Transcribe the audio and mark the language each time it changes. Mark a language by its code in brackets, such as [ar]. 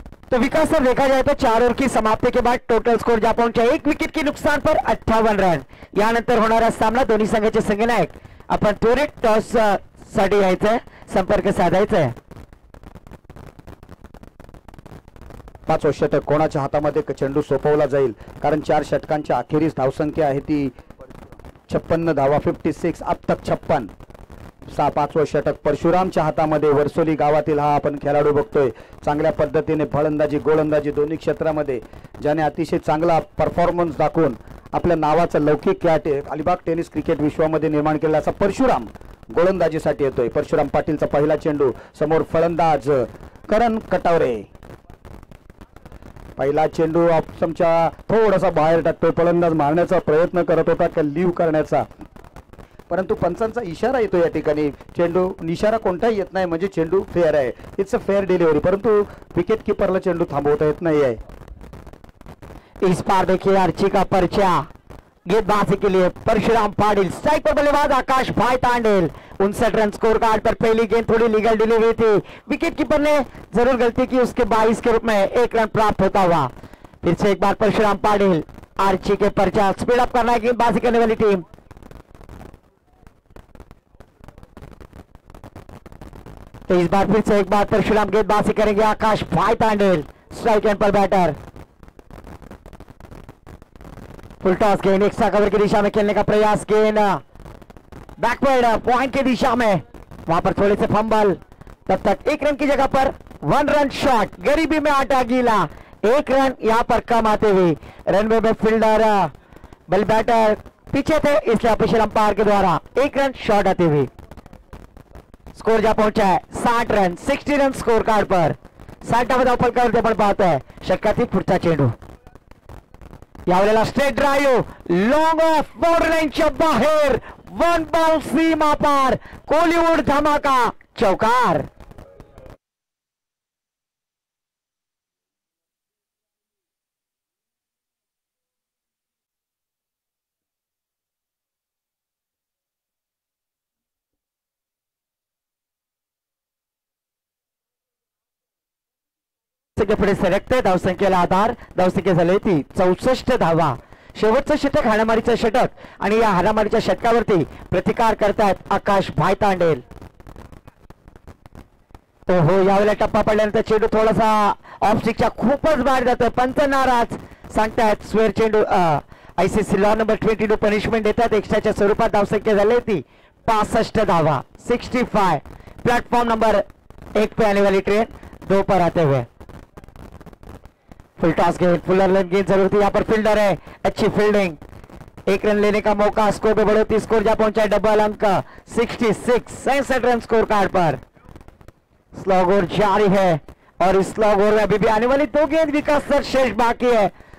[hi] तो विकास सर देखा जाए तो 4 ओवर की समाप्ति के बाद टोटल स्कोर जा पहुंचा 1 विकेट के नुकसान पर 58 रन. [mr] यानंतर होणारा सामना दोन्ही संघाचे संघनायक आपण त्वरित टॉस साठी यायचंय, संपर्क साधायचा आहे. 5वा षटक कोणाच्या हातामध्ये चेंडू सोपवला जाईल, कारण 4 षटकांच्या अखेरीस धावसंख्या आहे ती 56 धावा, 56 [hi] अब तक 56. [mr] 5वा षटक परशुरामच्या हातामध्ये. वर्सोली गावातील हा आपण खेळाडू बघतोय, चांगल्या पद्धतीने फलंदाजी गोलंदाजी दोन्ही क्षेत्रामध्ये ज्याने अतिशय चांगला परफॉर्मन्स दाखवून आपल्या नावाचं लौकिक अलिबाग टेनिस क्रिकेट विश्वामध्ये निर्माण केलेला असा परशुराम गोलंदाजीसाठी येतोय. परशुराम पाटीलचा पहिला चेंडू, समोर फलंदाज करण कटावरे. पहिला चेंडू ऑप्शनच्या थोडासा बाहेर टाकतोय, फलंदाज मारण्याचा प्रयत्न करत होता का लीव करण्याचा, परंतु पंचांचा इशारा येतो या ठिकाणी. चेंडू इशारा कोणताही येत नाही म्हणजे चेंडू फेअर आहे, [en] it's a fair delivery, [mr] परंतु विकेट कीपरला चेंडू थांबवता येत नाही आहे. [hi] इस बार देखिए आर्ची का पर्चा गेंदबाजी के लिए परशुराम पाटिल. स्ट्राइक पर बल्लेबाज आकाश भाई तांडेल. 59 रन स्कोर कार्ड पर पहली गेंद थोड़ी लीगल डिलीवरी थी, विकेट कीपर ने जरूर गलती की, उसके 22 के रूप में 1 रन प्राप्त होता हुआ. फिर से एक बार परशुराम पाटिल आर्ची के पर्चा स्पीड अप करना है गेंदबाजी करने वाली टीम. तो इस बार फिर से एक बार परशुराम गेंदबाजी करेंगे आकाश भाई तांडेल. स्ट्राइक एंड पर बैटर. फुल टॉस गेंद एक्स्ट्रा कवर की दिशा में खेलने का प्रयास, गेंद बैकवर्ड पॉइंट की दिशा में, वहां पर थोड़े से फंबल. तब तक 1 रन की जगह पर 1 रन शॉट, गरीबी में आटा गीला. 1 रन यहां पर कम आते हुए रनवे में फील्डर बल बैटर पीछे थे, इसलिए ऑफिशियल अंपायर के द्वारा 1 रन शॉट आते हुए स्कोर जा पहुंचा है 60 रन. [mr] 60 [hi] रन स्कोर कार्ड पर [mr] 60 धाव करते पण पाहतोय षटकातील पुढचा चेंडू. यावेळेला straight drive, long of, boundary लाईनच्या बाहेर, 1 बॉल सीमा पार, कोलिवूड धमाका, चौकार. पुढे सरकते धावसंख्येला आधार. धावसंख्या झाली ती 64 धावा. शेवटचं षटक हाणामारीचं षटक आणि या हाणामारीच्या षटकावरती प्रतिकार करतायत आकाश भाई तांडेल. तो हो, यावेळेला टप्पा पडल्यानंतर चेंडू थोडासा ऑफ स्टिकच्या खूपच बाहेर जातो. पंच नाराज सांगतायत. स्वेअर चेंडू आयसीसी लॉ नंबर 22 पनिशमेंट देतात. एक्स्ट्राच्या स्वरूपात धावसंख्या झाली ती 65 धावा, 65. [hi] प्लेटफॉर्म नंबर 1 पे आने वाली ट्रेन 2 पर आते हुए. फुल टॉस गेंद, फुलर लेन गेंद जरूर थी, यहाँ पर फील्डर है, अच्छी फील्डिंग. 1 रन लेने का मौका, स्कोर पे बढ़ोतरी, स्कोर जा पहुंचा है डबल अंक 66. 67 रन स्कोर कार्ड पर. स्लॉग ओवर जारी है और इस स्लॉग ओवर में अभी भी आने वाली 2 गेंद विकास सर शेष बाकी है.